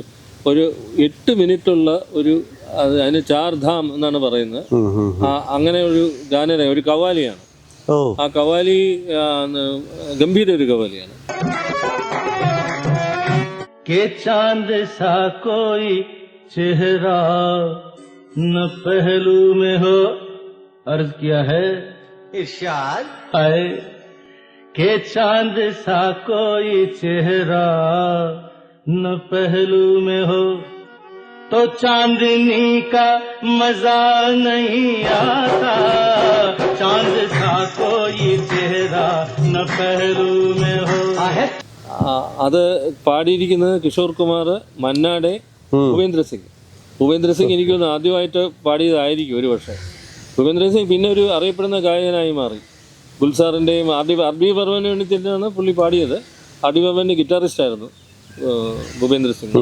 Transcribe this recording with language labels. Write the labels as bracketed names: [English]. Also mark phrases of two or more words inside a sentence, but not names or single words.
[Malayalam] ഒരു 8 മിനിറ്റുള്ള അതിന് 4 ധാം എന്നാണ് പറയുന്നത്. അങ്ങനെ ഒരു ഗാനരംഗം, ഒരു കവാലിയാണ്. ആ കവാലി ഗംഭീര ഒരു കവാലിയാണ്. [Hindi] के चांद सा कोई चेहरा न पहलू में हो, अर्ज किया है इरशाद आए के चांद सा कोई चेहरा न पहलू में हो तो चांदनी का मजा नहीं आता चांद सा कोई चेहरा न पहलू में हो [Malayalam] അത് പാടിയിരിക്കുന്നത് കിഷോർ കുമാർ, മന്നാടെ, ഭൂപേന്ദ്ര സിംഗ്. ഭൂപേന്ദ്ര സിംഗ് എനിക്ക് തോന്നുന്നു ആദ്യമായിട്ട് പാടിയതായിരിക്കും ഒരു പക്ഷേ. ഭൂപേന്ദ്ര സിംഗ് പിന്നെ ഒരു അറിയപ്പെടുന്ന ഗായകനായി മാറി. ഗുൽസാറിൻ്റെയും ആർ ഡി ബർമന് വേണ്ടി തന്നെയാണ് പുള്ളി പാടിയത്. ആർ ഡി ബർമൻ്റെ ഗിറ്റാറിസ്റ്റ് ആയിരുന്നു ഭൂപേന്ദ്ര സിംഗ്.